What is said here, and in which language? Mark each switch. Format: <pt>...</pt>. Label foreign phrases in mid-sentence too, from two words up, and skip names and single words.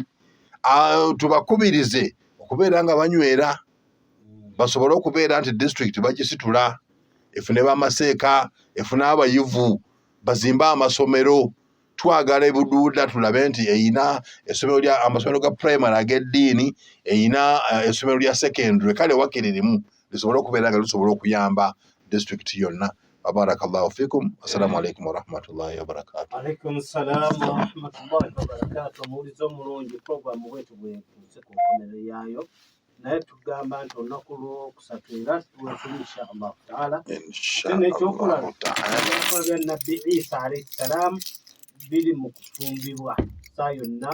<lg>Tubakubirize okubeera nga banywera basobole okubeera nti disitulikiti bagisitula, efune bamaseeka, efune abayivu, bazimbe amasomero. Twagala e Buduuda tulabe nti eyina amasomero ga primary ag'eddiini, eyina essomero lya secondary, kale wakiririmu lisobole okubeera nga lisobola okuyamba disitulikiti yonna.</lg> <ar>بارك الله فيكم. السلام عليكم ورحمة الله وبركاته. عليكم السلام ورحمة الله وبركاته.</ar> <lg>Omuwulizi omulungi, puroguramu bwetu bwekuuse ku nkomerero yaayo, naye tugamba nti olunaku lwokusatu era tuwetuli</lg> <ar>إن شاء الله تعالى.</ar> <lg>Ate n'ekyokulaba ebyokukola bya Nabbi Isa</lg> <ar>عليه السلام</ar> <lg>biri mu kufumbibwa saa yonna.</lg>